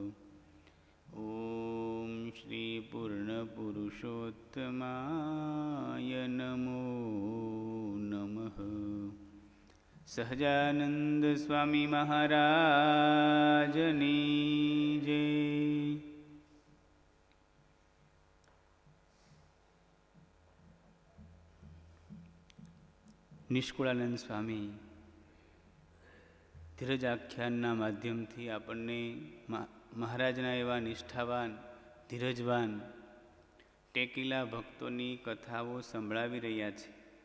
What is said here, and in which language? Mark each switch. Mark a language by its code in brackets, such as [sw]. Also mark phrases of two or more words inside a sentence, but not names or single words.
[sa] ॐ श्री पूर्णपुरुषोत्तमाय नमो नमः। [gu] સહજાનંદ સ્વામી મહારાજની જય। નિષ્કુળાનંદ સ્વામી ધીરજ આખ્યાનના માધ્યમથી આપણને મહારાજના એવા નિષ્ઠાવાન ધીરજવાન ટેકીલા ભક્તોની કથાઓ સંભળાવી રહ્યા છે.